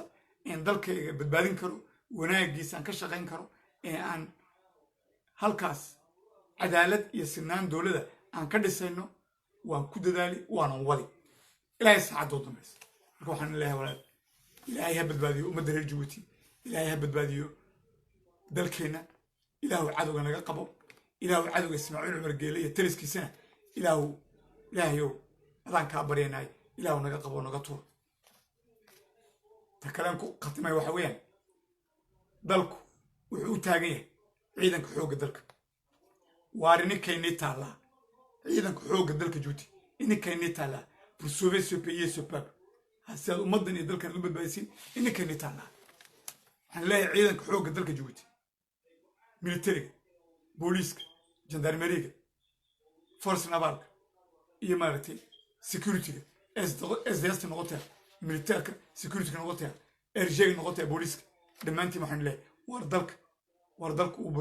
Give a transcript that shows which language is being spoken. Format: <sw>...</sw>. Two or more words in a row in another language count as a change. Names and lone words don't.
<so>in dalkayga badbaadin karo wanaagiisa aan ka shaqayn karo ee aan halkaas cadaalad iyo sinaan dowladda aan ka dhisayno waan ku dadaali waanan wadi ilaahay saacadoo dambaysa marka waxaan leeyahay walaal ilaahay ha badbaadiyo ummadda reer jabuuti ilaahay ha badbaadiyo dalkeenna ilaahu cadowga naga qabo ilaahu cadowga ismaaciil cumar geele iyo taliskiisana ilaahayow adaan kaa baryanay ilaahu naga qabo naga tuur ta kalen ku khatimay waxa weeyaan dalku wuxuu u taagan yahay ciidanka xoogga dalka waar ininkaynii taallaa ciidanka xoogga dalka juuti ininkaynii taallaa</so> <fr>pour sauver ce pays et ce peuple</fr> <so>si aad ummaddan iyo dalkan la badbaadisiin ininkaynii taallaa waxaan leeyahay ciidanka xoogga dalka juuti militariga booliiska jandarmeriga</so> <fr>force navalka</fr> <so>iyo maaragtay securityga sds noqotaya militaarka securityga noqotaya erjega noqotaya booliiska dhammaantiin waxaan leeyahay war dalka</so>